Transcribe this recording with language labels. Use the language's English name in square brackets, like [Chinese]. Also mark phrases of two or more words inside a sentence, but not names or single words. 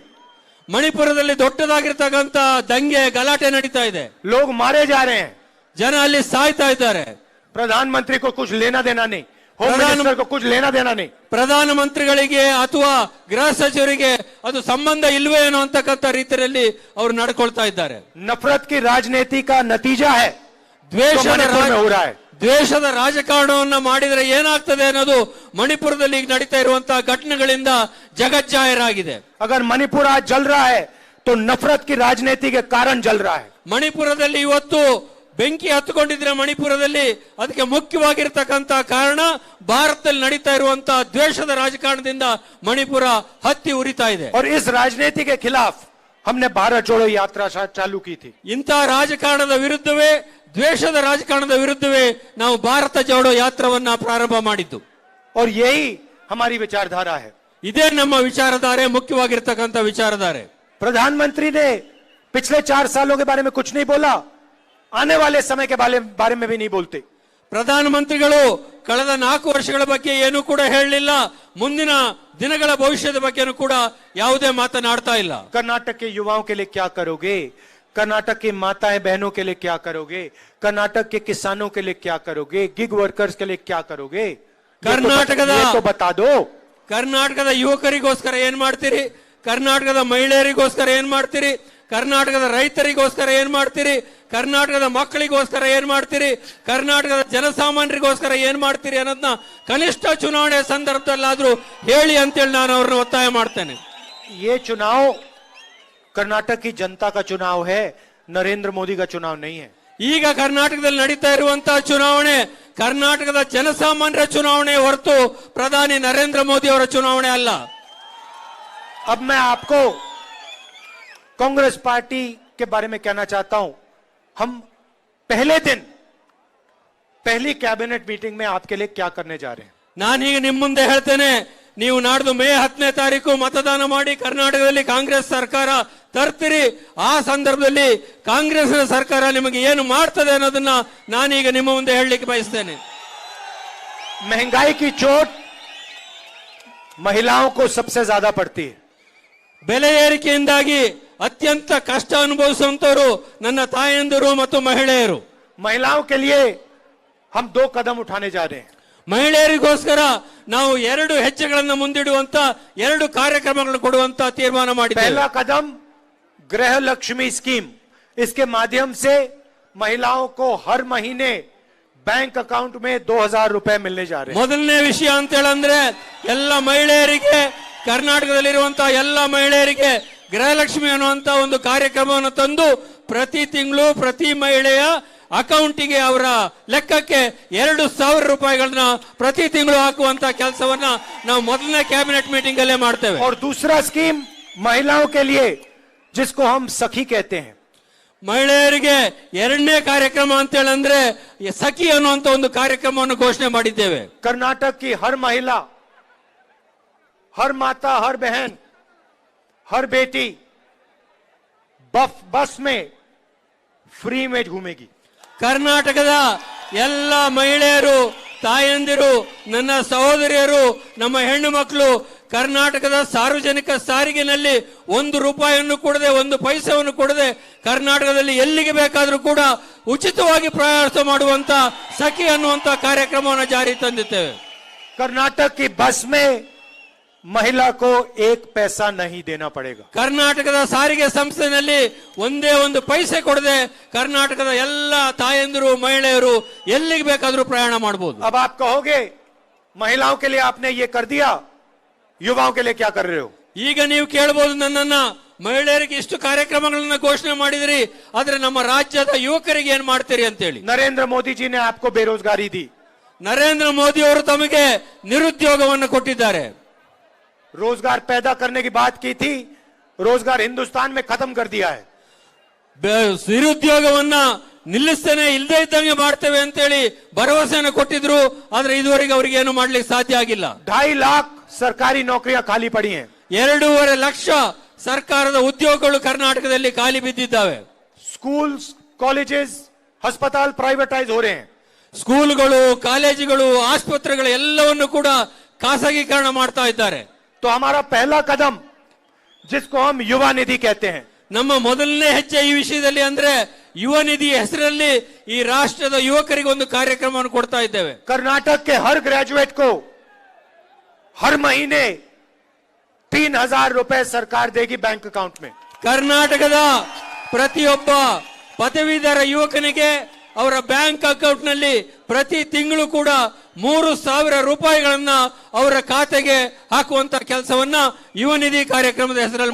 [Kannada] ಮಣಿಪುರದಲ್ಲಿ ದೊಡ್ಡದಾಗಿರ್ತಕ್ಕಂತ ದಂಗೆ, ಗಲಾಟೆ ನಡೀತಾ ಇದೆ. [Hindi] लोग मारे जा रहे हैं. [Kannada] ಜನ ಅಲ್ಲಿ ಸಾಯ್ತಾ ಇದ್ದಾರೆ. [Hindi] प्रधानमंत्री को कुछ लेना देना नहीं, [English] home minister [Hindi] को कुछ लेना देना नहीं. [Kannada] ಪ್ರಧಾನಮಂತ್ರಿಗಳಿಗೆ ಅಥವಾ ಗೃಹ ಸಚಿವರಿಗೆ ಅದು ಸಂಬಂಧ ಇಲ್ವೇ ಏನೋ ಅಂತಕ್ಕಂಥ ರೀತಿಯಲ್ಲಿ ಅವರು ನಡ್ಕೊಳ್ತಾ ಇದ್ದಾರೆ. [Hindi] नफरत की राजनीति का नतीजा है [Kannada] ದ್ವೇಷದ [Hindi] मणिपुर में हो रहा है. [Kannada] ದ್ವೇಷದ ರಾಜಕಾರಣವನ್ನ ಮಾಡಿದ್ರೆ ಏನಾಗ್ತದೆ ಅನ್ನೋದು ಮಣಿಪುರದಲ್ಲಿ ಈಗ ನಡೀತಾ ಇರುವಂತಹ ಘಟನೆಗಳಿಂದ ಜಗಜ್ಜಾಹೀರಾಗಿದೆ. [Hindi] अगर मणिपुर आज जल रहा है तो नफरत की राजनीति के कारण जल रहा है. [Kannada] ಮಣಿಪುರದಲ್ಲಿ ಇವತ್ತು ಬೆಂಕಿ ಹತ್ತುಕೊಂಡಿದ್ರೆ ಮಣಿಪುರದಲ್ಲಿ ಅದಕ್ಕೆ ಮುಖ್ಯವಾಗಿರ್ತಕ್ಕಂತ ಕಾರಣ ಭಾರತದಲ್ಲಿ ನಡೀತಾ ಇರುವಂತಹ ದ್ವೇಷದ ರಾಜಕಾರಣದಿಂದ ಮಣಿಪುರ ಹತ್ತಿ ಉರಿತಾ ಇದೆ. [Hindi] और इस राजनीति के खिलाफ हमने भारत जोड़ो यात्रा चालू की थी. [Kannada] ಇಂತಹ ರಾಜಕಾರಣದ ವಿರುದ್ಧವೇ, ದ್ವೇಷದ ರಾಜಕಾರಣದ ವಿರುದ್ಧವೇ ನಾವು ಭಾರತ ಜೋಡೋ ಯಾತ್ರವನ್ನ ಪ್ರಾರಂಭ ಮಾಡಿದ್ದು. [Hindi] और यही हमारी विचारधारा है. [Kannada] ಇದೇ ನಮ್ಮ ವಿಚಾರಧಾರೆ, ಮುಖ್ಯವಾಗಿರ್ತಕ್ಕಂಥ ವಿಚಾರಧಾರೆ. [Hindi] प्रधानमंत्री ने पिछले 4 सालों के बारे में कुछ नहीं बोला, आने वाले समय के बारे में भी नहीं बोलते. [Kannada] ಪ್ರಧಾನಮಂತ್ರಿಗಳು ಕಳೆದ 4 ವರ್ಷಗಳ ಬಗ್ಗೆ ಏನೂ ಕೂಡ ಹೇಳಲಿಲ್ಲ, ಮುಂದಿನ ದಿನಗಳ ಭವಿಷ್ಯದ ಬಗ್ಗೆನೂ ಕೂಡ ಯಾವುದೇ ಮಾತನಾಡ್ತಾ ಇಲ್ಲ. [Hindi] कर्नाटक के युवाओं के लिए क्या करोगे, कर्नाटक की माताएं बहनों के लिए क्या करोगे, कर्नाटक के किसानों के लिए क्या करोगे, [English] gig workers [Hindi] के लिए क्या करोगे, [Kannada] कर्नाटकದ [Hindi] ये तो बता दो. [Kannada] ಕರ್ನಾಟಕದ ಯುವಕರಿಗೋಸ್ಕರ ಏನ್ ಮಾಡ್ತೀರಿ, ಕರ್ನಾಟಕದ ಮಹಿಳೆಯರಿಗೋಸ್ಕರ ಏನ್ ಮಾಡ್ತೀರಿ, ಕರ್ನಾಟಕದ ರೈತರಿಗೋಸ್ಕರ ಏನ್ ಮಾಡ್ತೀರಿ, ಕರ್ನಾಟಕದ ಮಕ್ಕಳಿಗೋಸ್ಕರ ಏನ್ ಮಾಡ್ತೀರಿ, ಕರ್ನಾಟಕದ ಜನಸಾಮಾನ್ಯರಿಗೋಸ್ಕರ ಏನ್ ಮಾಡ್ತೀರಿ ಅನ್ನೋದನ್ನ ಕನಿಷ್ಠ ಚುನಾವಣೆ ಸಂದರ್ಭದಲ್ಲಾದ್ರೂ ಹೇಳಿ ಅಂತೇಳಿ ನಾನು ಅವ್ರನ್ನ ಒತ್ತಾಯ ಮಾಡ್ತೇನೆ. [Hindi] ये चुनाव कर्नाटक की जनता का चुनाव है, नरेंद्र मोदी का चुनाव नहीं है. [Kannada] ಈಗ ಕರ್ನಾಟಕದಲ್ಲಿ ನಡೀತಾ ಇರುವಂತಹ ಚುನಾವಣೆ ಕರ್ನಾಟಕದ ಜನಸಾಮಾನ್ಯರ ಚುನಾವಣೆ ಹೊರತು ಪ್ರಧಾನಿ ನರೇಂದ್ರ ಮೋದಿ ಅವರ ಚುನಾವಣೆ ಅಲ್ಲ. [Hindi] अब मैं आपको कांग्रेस पार्टी के बारे में कहना चाहता हूं. हम पहले दिन पहली [English] cabinet meeting [Hindi] में आपके लिए क्या करने जा रहे हैं. [Kannada] ನಾನೀಗ ನಿಮ್ಮ ಮುಂದೆ ಹೇಳ್ತೇನೆ, ನೀವು ನಾಡ್ದು ಮೇ 10ನೇ ತಾರೀಕು ಮತದಾನ ಮಾಡಿ ಕರ್ನಾಟಕದಲ್ಲಿ ಕಾಂಗ್ರೆಸ್ ಸರ್ಕಾರ ತರ್ತೀರಿ. ಆ ಸಂದರ್ಭದಲ್ಲಿ ಕಾಂಗ್ರೆಸ್ನ ಸರ್ಕಾರ ನಿಮಗೆ ಏನು ಮಾಡ್ತದೆ ಅನ್ನೋದನ್ನ ನಾನೀಗ ನಿಮ್ಮ ಮುಂದೆ ಹೇಳಲಿಕ್ಕೆ ಬಯಸ್ತೇನೆ. [Hindi] महंगाई की चोट महिलाओं को सबसे ज्यादा पड़ती है. [Kannada] ಬೆಲೆ ಏರಿಕೆಯಿಂದಾಗಿ ಅತ್ಯಂತ ಕಷ್ಟ ಅನುಭವಿಸುವಂತವರು ನನ್ನ ತಾಯಂದಿರು ಮತ್ತು ಮಹಿಳೆಯರು. [Hindi] महिलाओं के लिए हम 2 कदम उठाने जा रहे हैं. [Kannada] ಮಹಿಳೆಯರಿಗೋಸ್ಕರ ನಾವು 2 ಹೆಜ್ಜೆಗಳನ್ನು ಮುಂದಿಡುವಂತ 2 ಕಾರ್ಯಕ್ರಮಗಳನ್ನು ಕೊಡುವಂತ ತೀರ್ಮಾನ ಮಾಡಿದ್ದೇವೆ. [Hindi] पहला कदम गृह लक्ष्मी स्कीम. इसके माध्यम से महिलाओं को हर महीने [English] bank account [Hindi] में 2000 रुपए मिलने जा रहे हैं. [Kannada] ಮೊದಲನೇ ವಿಷಯ ಅಂತ ಹೇಳಂದ್ರೆ ಎಲ್ಲ ಮಹಿಳೆಯರಿಗೆ, ಕರ್ನಾಟಕದಲ್ಲಿರುವಂತಹ ಎಲ್ಲ ಮಹಿಳೆಯರಿಗೆ ಗೃಹಲಕ್ಷ್ಮಿ ಅನ್ನುವಂತ ಒಂದು ಕಾರ್ಯಕ್ರಮವನ್ನು ತಂದು ಪ್ರತಿ ತಿಂಗಳು ಪ್ರತಿ ಮಹಿಳೆಯ ಅಕೌಂಟಿಗೆ ಅವರ ಲೆಕ್ಕಕ್ಕೆ 2000 ರೂಪಾಯಿಗಳನ್ನ ಪ್ರತಿ ತಿಂಗಳು ಹಾಕುವಂತ ಕೆಲಸವನ್ನ ನಾವು ಮೊದಲನೇ [English] cabinet meeting [Kannada] ಅಲ್ಲೇ ಮಾಡ್ತೇವೆ. [Hindi] और दूसरा स्कीम महिलाओं के लिए जिसको हम सखी कहते हैं. [Kannada] ಮಹಿಳೆಯರಿಗೆ 2ನೇ ಕಾರ್ಯಕ್ರಮ ಅಂತ ಹೇಳಂದ್ರೆ ಸಖಿ ಅನ್ನುವಂತ ಒಂದು ಕಾರ್ಯಕ್ರಮವನ್ನು ಘೋಷಣೆ ಮಾಡಿದ್ದೇವೆ. [Hindi] कर्नाटक की हर महिला, हर माता, हर बहन, हर बेटी बस में फ्री में घूमेगी. [Kannada] ಕರ್ನಾಟಕದ ಎಲ್ಲ ಮಹಿಳೆಯರು, ತಾಯಂದಿರು, ನನ್ನ ಸಹೋದರಿಯರು, ನಮ್ಮ ಹೆಣ್ಣು ಮಕ್ಕಳು ಕರ್ನಾಟಕದ ಸಾರ್ವಜನಿಕ ಸಾರಿಗೆನಲ್ಲಿ 1 ರೂಪಾಯಿಯನ್ನು ಕೊಡದೆ, 1 ಪೈಸೆಯನ್ನು ಕೊಡದೆ ಕರ್ನಾಟಕದಲ್ಲಿ ಎಲ್ಲಿಗೆ ಬೇಕಾದರೂ ಕೂಡ ಉಚಿತವಾಗಿ ಪ್ರಯಾಣ ಮಾಡುವಂತ ಸಖಿ ಅನ್ನುವಂತ ಕಾರ್ಯಕ್ರಮವನ್ನು ಜಾರಿ ತಂದಿದ್ದೇವೆ. [Hindi] कर्नाटक की बस में महिला को 1 पैसा नहीं देना पड़ेगा. [Kannada] ಕರ್ನಾಟಕದ ಸಾರಿಗೆ ಸಂಸ್ಥೆಯಲ್ಲಿ ಒಂದೇ 1 ಪೈಸೆ ಕೊಡದೆ ಕರ್ನಾಟಕದ ಎಲ್ಲ ತಾಯಂದಿರು, ಮಹಿಳೆಯರು ಎಲ್ಲಿಗೆ ಬೇಕಾದರೂ ಪ್ರಯಾಣ ಮಾಡಬಹುದು. [Hindi] अब आप कहोगे महिलाओं के लिए आपने ये कर दिया, युवाओं के लिए क्या कर रहे हो. [Kannada] ಈಗ ನೀವು ಕೇಳಬಹುದು ನನ್ನನ್ನ, ಮಹಿಳೆಯರಿಗೆ ಇಷ್ಟು ಕಾರ್ಯಕ್ರಮಗಳನ್ನ ಘೋಷಣೆ ಮಾಡಿದ್ರಿ, ಆದ್ರೆ ನಮ್ಮ ರಾಜ್ಯದ ಯುವಕರಿಗೆ ಏನ್ ಮಾಡ್ತೀರಿ ಅಂತೇಳಿ. [Hindi] नरेंद्र मोदी जी ने आपको बेरोजगारी दी. [Kannada] ನರೇಂದ್ರ ಮೋದಿ ಅವರು ತಮಗೆ ನಿರುದ್ಯೋಗವನ್ನು ಕೊಟ್ಟಿದ್ದಾರೆ. [Hindi] रोजगार पैदा करने की बात की थी, रोजगार हिंदुस्तान में खत्म कर दिया है. [Kannada] ನಿರುದ್ಯೋಗವನ್ನ ನಿಲ್ಲಿಸ್ತೇನೆ, ಇಲ್ಲದೆ ಇದ್ದಂಗೆ ಮಾಡ್ತೇವೆ ಅಂತೇಳಿ ಭರವಸೆಯನ್ನು ಕೊಟ್ಟಿದ್ರು, ಆದ್ರೆ ಇದುವರೆಗೆ ಅವರಿಗೆ ಏನು ಮಾಡ್ಲಿಕ್ಕೆ ಸಾಧ್ಯ ಆಗಿಲ್ಲ. [Hindi] 2.5 लाख सरकारी नौकरियां खाली पड़ी हैं. [Kannada] 2.5 ಲಕ್ಷ ಸರ್ಕಾರದ ಉದ್ಯೋಗಗಳು ಕರ್ನಾಟಕದಲ್ಲಿ ಖಾಲಿ ಬಿದ್ದಿದ್ದಾವೆ. [English] schools, colleges, [Hindi] अस्पताल प्राइवेटाइज हो रहे हैं. [Kannada] ಸ್ಕೂಲ್ಗಳು, ಕಾಲೇಜುಗಳು, ಆಸ್ಪತ್ರೆಗಳು ಎಲ್ಲವನ್ನು ಕೂಡ ಖಾಸಗೀಕರಣ ಮಾಡ್ತಾ ಇದ್ದಾರೆ. [Hindi] तो हमारा पहला कदम, जिसको हम युवा निधि कहते हैं, [Kannada] ನಮ್ಮ ಮೊದಲನೇ ಹೆಜ್ಜೆ ಈ ವಿಷಯದಲ್ಲಿ ಅಂದ್ರೆ ಯುವ ನಿಧಿ ಹೆಸರಲ್ಲಿ ಈ ರಾಷ್ಟ್ರದ ಯುವಕರಿಗೆ ಒಂದು ಕಾರ್ಯಕ್ರಮವನ್ನು ಕೊಡ್ತಾ ಇದ್ದೇವೆ. [Hindi] कर्नाटक के हर ग्रेजुएट को हर महीने 3000 रुपए सरकार देगी [English] bank account [Hindi] में. [Kannada] ಕರ್ನಾಟಕದ ಪ್ರತಿಯೊಬ್ಬ ಪದವೀಧರ ಯುವಕನಿಗೆ ಅವರ [English] bank account [Kannada] ನಲ್ಲಿ ಪ್ರತಿ ತಿಂಗಳು ಕೂಡ 3000 ರೂಪಾಯಿಗಳನ್ನ ಅವರ ಖಾತೆಗೆ ಹಾಕುವಂತ ಕೆಲಸವನ್ನ ಯುವ ನಿಧಿ ಕಾರ್ಯಕ್ರಮದ ಹೆಸರಲ್ಲಿ